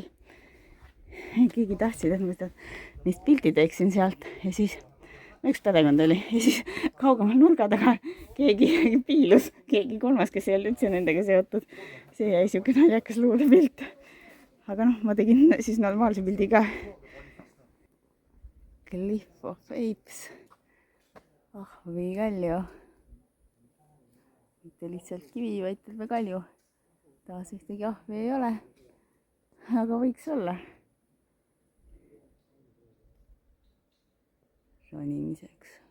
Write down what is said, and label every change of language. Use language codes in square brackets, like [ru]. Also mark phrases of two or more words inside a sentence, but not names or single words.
[et] Keegi tahtsid, et ma neist pildi teeksin sealt ja siis üks perekond oli ja siis kaugemal nurga taga keegi piilus, keegi kolmas, kes ei olnud üldse nendega seotud. See jäi siuke naljakas luulepilt. Aga ma tegin siis normaalse pildi ka. [en] Cliff of Apes. [et] Ahvi kalju. Mitte lihtsalt kivi, vaid terve kalju. Taas ühtegi ahvi ei ole. Aga võiks olla. Ronimiseks.